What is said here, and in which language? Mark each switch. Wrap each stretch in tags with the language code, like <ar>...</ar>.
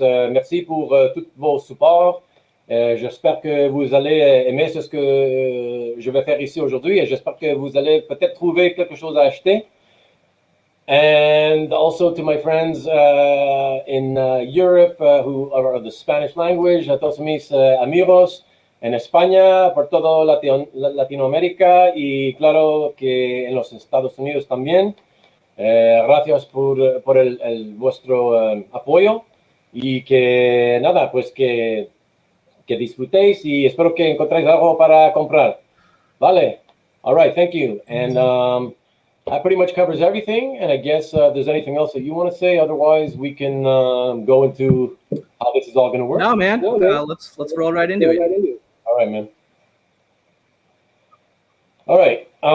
<fr>Merci pour tous vos supports. J'espère que vous allez aimer ce que je vais faire ici aujourd'hui et j'espère que vous allez peut-être trouver quelque chose à acheter.</fr> <en>And also to my friends in Europe who are of the Spanish language,</en> <es>a todos mis amigos en España, por todo Latinoamérica y claro que en los Estados Unidos también. Gracias por vuestro apoyo y que nada, pues que disfrutéis y espero que encontréis algo para comprar.</es> <en>Vale. All right. Thank you. And that pretty much covers everything. And I guess if there's anything else that you want to say, otherwise we can go into how this is all going to work. No, man. Let's roll right into it. All right, man. All right.</en>